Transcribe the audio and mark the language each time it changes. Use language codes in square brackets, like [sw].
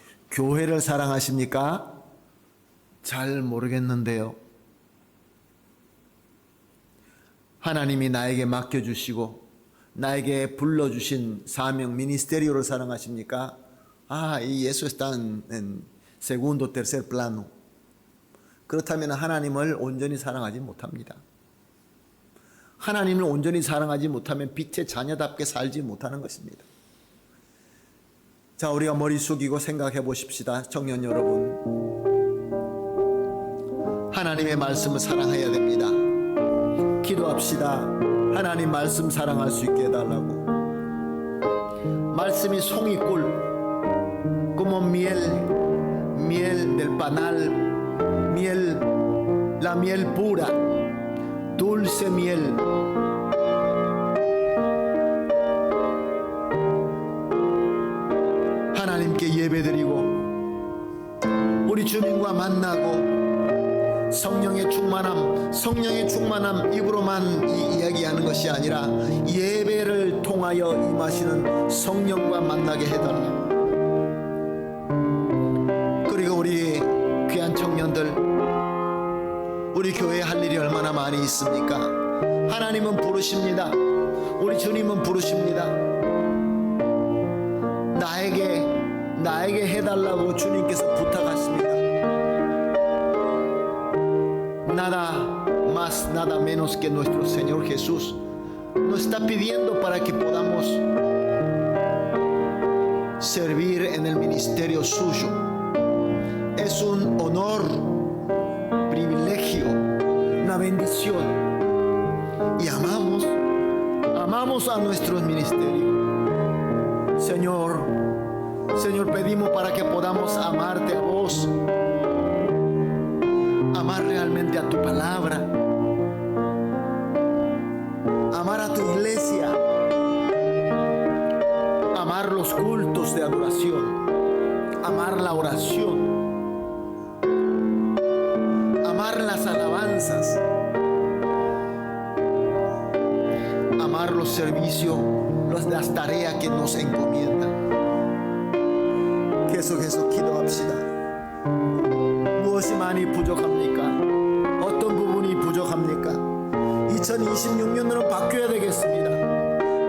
[ko] 교회를 사랑하십니까? 잘 모르겠는데요. 하나님이 나에게 맡겨주시고 나에게 불러주신 사명 미니스테리오를 사랑하십니까? 이 예수 [es] está en segundo, tercer plano. [ko] 그렇다면 하나님을 온전히 사랑하지 못합니다. 하나님을 온전히 사랑하지 못하면 빛의 자녀답게 살지 못하는 것입니다. 자, 우리가 머리 숙이고 생각해 보십시다. 청년 여러분, 하나님의 말씀을 사랑해야 됩니다. 기도합시다. 하나님 말씀 사랑할 수 있게 해달라고. 말씀이 송이꿀, [es] como miel, miel del panal, miel, la miel pura, dulce miel. [ko] 하나님께 예배드리고 우리 주님과 만나고 성령의 충만함 입으로만 이야기하는 것이 아니라 예배를 통하여 임하시는 성령과 만나게 해달라. 그리고 우리 귀한 청년들, 우리 교회에 할 일이 얼마나 많이 있습니까? 하나님은 부르십니다. 우리 주님은 부르십니다. 나에게 해달라고 주님께서 부탁하십니다. [es] Nada más, nada menos que nuestro Señor Jesús nos está pidiendo para que podamos servir en el ministerio suyo. Es un honor, privilegio, una bendición. Y amamos a nuestros ministerios. Señor, pedimos para que podamos amarte a vos, amar realmente a tu palabra, amar a tu iglesia, amar los cultos de adoración, amar la oración, amar las alabanzas, amar los servicios, las tareas que nos encomiendan. [ko] 계속 기도합시다. 무엇이 많이 부족합니까? 어떤 부분이 부족합니까? 2026년으로 바뀌어야 되겠습니다.